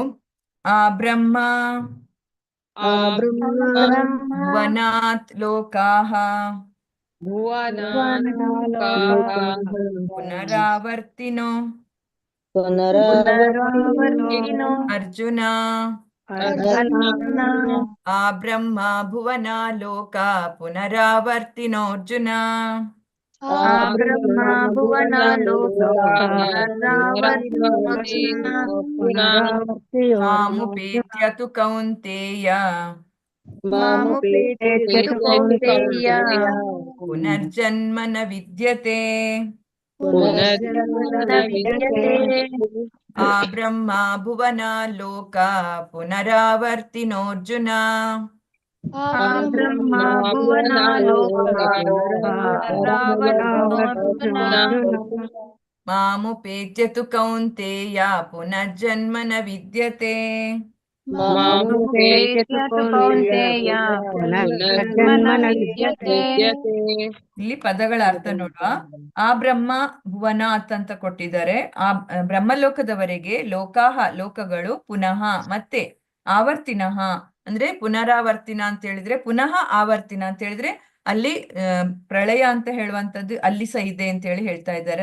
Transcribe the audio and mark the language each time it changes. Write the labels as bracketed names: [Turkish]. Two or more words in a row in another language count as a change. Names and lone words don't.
[Sanskrit] ಬ್ರಹ್ಮ ಭುವನಾತ್ ಲೋಕಾಃ ಪುನರಾವರ್ತಿನೋ ಅರ್ಜುನ ಆ ಬ್ರಹ್ಮ ಭುವನ ಲೋಕ ಪುನರಾವರ್ತಿನೋರ್ಜುನ ಬ್ರಹ್ಮ ಭುವನ ಲೋಕ ಮಾಮುಪೇತ್ಯ ತು ಕೌಂತೇಯ ಮಾಮುಪೇತ್ಯ ಕೌಂತೇಯ ಪುನರ್ಜನ್ಮ ನ ವಿದ್ಯತೆ ಪುನರ್ಜನ್ಮ ವಿದ್ಯತೆ ಆ ಬ್ರಹ್ಮ ಭುವನ ಲೋಕ ಪುನರಾವರ್ತಿನೋರ್ಜುನ ಆ ಬ್ರಹ್ಮ ಭುವನ ಲೋಕ ಪುನರಾವರ್ತಿನೋರ್ಜುನ ಮಾಮುಪೇತ್ಯ ತು ಕೌಂತೇಯ ಪುನರ್ಜನ್ಮ ನ ವಿದ್ಯತೆ ಮಾಮುಪೇತ್ಯ ತು ಕೌಂತೇಯ ಪುನರ್ಜನ್ಮ ನ ವಿದ್ಯತೆ [Kannada] ಇಲ್ಲಿ ಪದಗಳ ಅರ್ಥ ನೋಡುವ. [Sanskrit] ಆ ಬ್ರಹ್ಮ ಭುವನ [Kannada] ಅಂತ ಕೊಟ್ಟಿದ್ದಾರೆ. ಆ ಬ್ರಹ್ಮಲೋಕದವರೆಗೆ ಲೋಕಾಹ ಲೋಕಗಳು ಪುನಃ ಮತ್ತೆ ಆವರ್ತಿನಃ ಅಂದ್ರೆ ಪುನರಾವರ್ತಿನ ಅಂತ ಹೇಳಿದ್ರೆ [Sanskrit] ಪುನಃ ಆವರ್ತಿನ [Kannada] ಅಂತ ಹೇಳಿದ್ರೆ ಅಲ್ಲಿ ಪ್ರಳಯ ಅಂತ ಹೇಳುವಂತದ್ದು ಅಲ್ಲಿ ಸಹ ಇದೆ ಅಂತ ಹೇಳಿ ಹೇಳ್ತಾ ಇದ್ದಾರೆ.